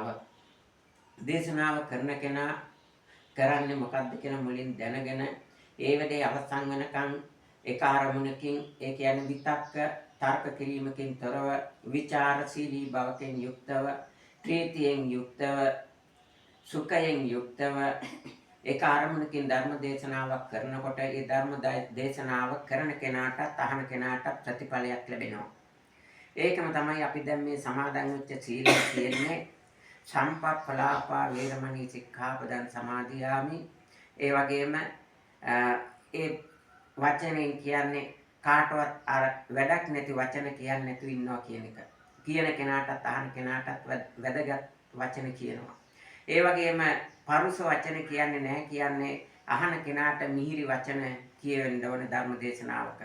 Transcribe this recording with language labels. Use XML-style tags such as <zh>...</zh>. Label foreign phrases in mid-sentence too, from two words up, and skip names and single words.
<si>දේශනාව කරන කෙනා කරන්නේ මොකක්ද කියන මුලින් දැනගෙන ඒ වැඩේ අවසන් වෙනකන් එක අරමුණකින් ඒ කියන්නේ විතක්ක තර්ක කිරීමකින් තොරව විචාරශීලී බවකින් යුක්තව ප්‍රීතියෙන් යුක්තව සුඛයෙන් යුක්තව ඒක ආරම්භණකින් ධර්ම දේශනාවක් කරනකොට ඒ ධර්ම දේශනාව කරන කෙනාටත් අහන කෙනාටත් ප්‍රතිඵලයක් ලැබෙනවා. ඒකම තමයි අපි දැන් මේ සමාදන් වෙච්ච සීලය කියන්නේ</si> <pi>සම්පප්පලාපා වේරමණී සික්ඛාපදං සමාදියාමි.</pi> <si>ඒ වගේම ඒ වචනෙන් කියන්නේ කාටවත් අර වැඩක් නැති වචන කියන්නේ නැතුව ඉන්නවා කියන එක. කියන කෙනාටත් අහන කෙනාටත් වැදගත් වචන කියනවා. ඒ වගේම පරුස වචන කියන්නේ නැහැ කියන්නේ අහන කෙනාට මිහිරි වචන කියවෙන්න ඕන ධර්ම දේශනාවක.</si>